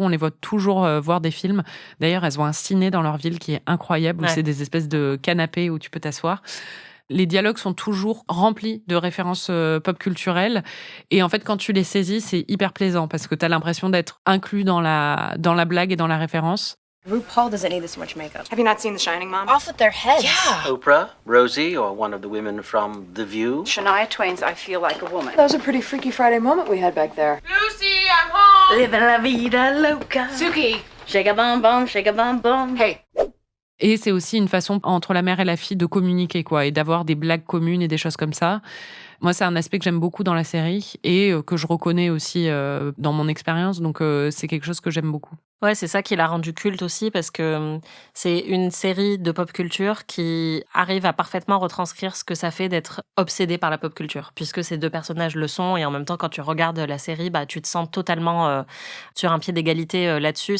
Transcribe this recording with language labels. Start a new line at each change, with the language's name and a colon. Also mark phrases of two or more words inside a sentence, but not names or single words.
French: On les voit toujours voir des films. D'ailleurs, elles ont un ciné dans leur ville qui est incroyable, où c'est des espèces de canapés où tu peux t'asseoir. Les dialogues sont toujours remplis de références pop culturelles. Et en fait, quand tu les saisis, c'est hyper plaisant parce que tu as l'impression d'être inclus dans la blague et dans la référence.
English: RuPaul doesn't need this much makeup. Have you not seen The Shining, Mom? Off with their heads. Yeah. Oprah, Rosie, or one of the women from The View. Shania Twain's I Feel Like a Woman. That was a pretty Freaky Friday moment we had back there. Lucy, I'm home!
Spanish: Living la vida loca.
English: Suki! Shake a bum bum, shake a bum bum. Hey.
French: Et c'est aussi une façon entre la mère et la fille de communiquer, quoi, et d'avoir des blagues communes et des choses comme ça. Moi, c'est un aspect que j'aime beaucoup dans la série et que je reconnais aussi dans mon expérience. Donc, c'est quelque chose que j'aime beaucoup. Ouais, c'est ça qui l'a rendu culte aussi parce que c'est une série de
English: pop culture
French: qui arrive à parfaitement retranscrire ce que ça fait d'être obsédé par la
English: pop culture,
French: puisque ces deux personnages le sont et en même temps quand tu regardes la série, bah tu te sens totalement sur un pied d'égalité là-dessus.